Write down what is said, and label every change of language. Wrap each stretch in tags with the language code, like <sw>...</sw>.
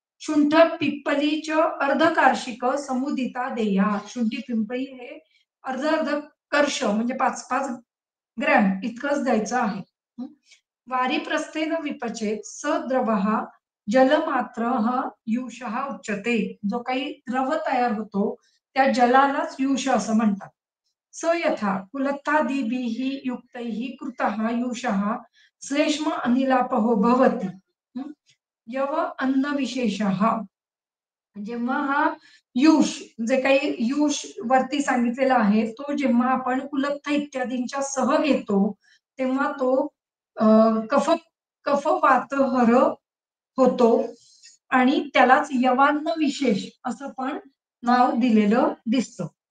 <sa>शुंठ पिप्पली च अर्धकार्षिक समुदिता देया,</sa> <mr>शुंठी पिंपळी हे अर्ध अर्ध कर्ष म्हणजे 5-5 ग्रॅम इतकंच द्यायचं आहे.</mr> <sa>वारी प्रस्थेन विपचेत स द्रवः जलमात्र हा युषः उच्यते,</sa> <mr>जो काही द्रव तयार होतो त्या जलालाच युष असं म्हणतात.</mr> <sa>स यथा कुलत्थादिभिः युक्तैः कृतः युषः श्लेष्म अनिलापहो भवति. यव अन्न विशेषः,</sa> <mr>जेव्हा हा युष, जे काही युष वरती सांगितलेला आहे तो जेव्हा आपण कुलत्थ इत्यादींच्या सह घेतो तेव्हा तो कफ कफवातहर होतो आणि त्यालाच यवान्न विशेष असं पण नाव दिलेलं दिसतं.</mr>